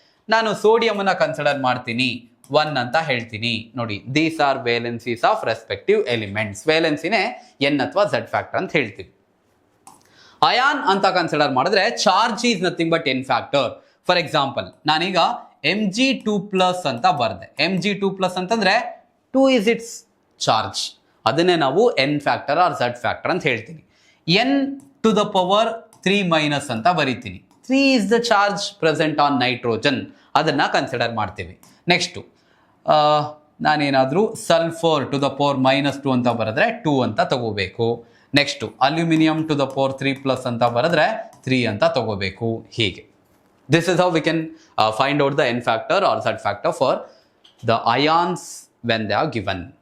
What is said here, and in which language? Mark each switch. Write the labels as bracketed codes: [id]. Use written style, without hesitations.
[kn] ನಾನು ಸೋಡಿಯಂ ಅನ್ನ ಕನ್ಸಿಡರ್ ಮಾಡ್ತೀನಿ 1 ಅಂತ ಹೇಳ್ತೀನಿ. [en] ನೋಡಿ these are valencies of respective elements. [kn] ವೇಲೆನ್ಸಿನೇ N ಅಥವಾ ಝಡ್ ಫ್ಯಾಕ್ಟರ್ ಅಂತ ಹೇಳ್ತೀವಿ. [en] ion [kn] ಅಂತ ಕನ್ಸಿಡರ್ ಮಾಡಿದ್ರೆ [en] Charge is nothing but N factor. [kn] For example ನಾನೀಗ Mg2+ ಅಂತ ಬರ್ದೆ. [en] Mg2+ [kn] ಅಂತಂದ್ರೆ [en] 2 is its charge. [kn] ಅದನ್ನೇ ನಾವು N factor R Z factor ಅಂತ ಹೇಳ್ತೀನಿ. n⁻³ ಅಂತ ಬರೀತೀನಿ. [en] 3 is the charge present on nitrogen. [kn] ಅದನ್ನ ಕನ್ಸಿಡರ್ ಮಾಡ್ತೀವಿ. ನೆಕ್ಸ್ಟು ನಾನೇನಾದ್ರೂ ಸಲ್ಫರ್ ⁻² ಅಂತ ಬರೆದ್ರೆ 2 ಅಂತ ತಗೋಬೇಕು. ನೆಕ್ಸ್ಟು ಅಲ್ಯೂಮಿನಿಯಂ ⁻³ ಅಂತ ಬರೆದ್ರೆ 3 ಅಂತ ತಗೋಬೇಕು. ಹೀಗೆ [en] This is how we can find out the N factor or Z factor for the ions when they are given.